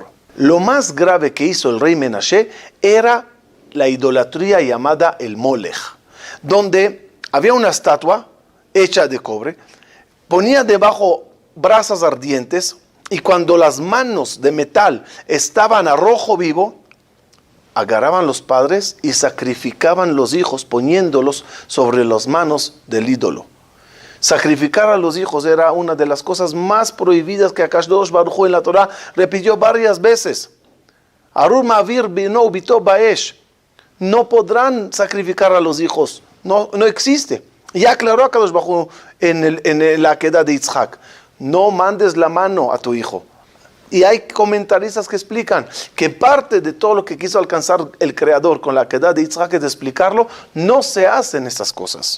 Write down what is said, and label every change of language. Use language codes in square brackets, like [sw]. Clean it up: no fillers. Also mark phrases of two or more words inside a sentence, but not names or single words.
[es] Lo más grave que hizo el rey Menashe era la idolatría llamada el Molech, donde había una estatua hecha de cobre, ponía debajo brasas ardientes, y cuando las manos de metal estaban a rojo vivo, agarraban los padres y sacrificaban los hijos poniéndolos sobre las manos del ídolo. Sacrificar a los hijos era una de las cosas más prohibidas que [he] הקדוש ברוך הוא [es] en la Torah repitió varias veces. [he] ארור מעביר בנו בתו באש. [es] No podrán sacrificar a los hijos. No existe. Ya aclaró [he] הקדוש ברוך הוא [es] en la Akedah de Yitzhak: no mandes la mano a tu hijo. Y hay comentaristas que explican que parte de todo lo que quiso alcanzar el Creador con la Akedah de Yitzhak es de explicarlo, no se hacen estas cosas.